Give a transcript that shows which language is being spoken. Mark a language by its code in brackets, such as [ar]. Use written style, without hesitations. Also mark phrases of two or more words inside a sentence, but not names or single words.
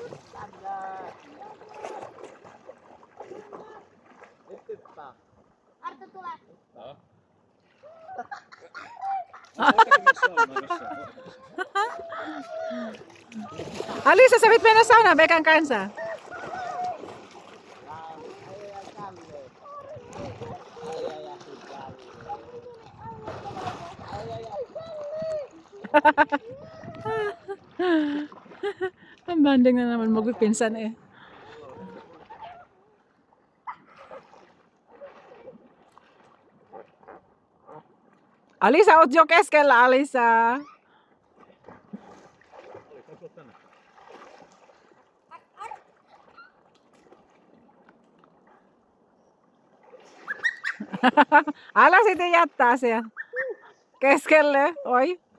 [fi] Tänne. Nyt hyppää. Sieltä tulee. Alisa, [tl] sabit mo na sana, Bekang kansa. Ang banding na naman magpipinsan eh. [fi] Alisa, oot jo keskellä, Alisa. Älä sitten jättää siellä keskelle, oi.